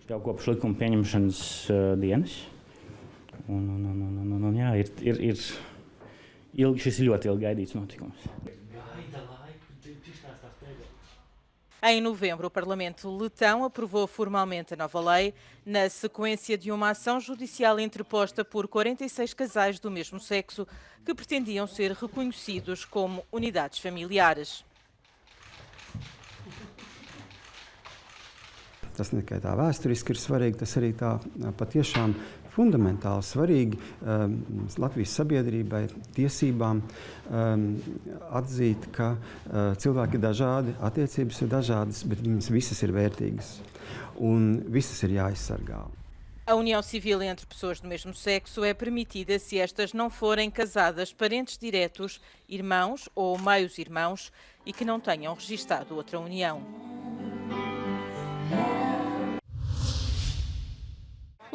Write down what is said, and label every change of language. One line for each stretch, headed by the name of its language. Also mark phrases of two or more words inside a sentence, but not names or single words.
Portuguese: Em novembro, o Parlamento letão aprovou formalmente a nova lei, na sequência de uma ação judicial interposta por 46 casais do mesmo sexo que pretendiam ser reconhecidos como unidades familiares.
Latvian: Tas ne tikai tā vēsturiski ir svarīgi, tas arī tā patiešām fundamentāli svarīgi Latvijas sabiedrībai, tiesībām atzīt, ka cilvēki ir dažādi, attiecības ir dažādas, bet viņas visas ir vērtīgas un visas ir jāaizsargā.
Portuguese: A união civil entre pessoas do mesmo sexo é permitida se estas não forem casadas parentes diretos, irmãos ou meios-irmãos e que não tenham registado outra união.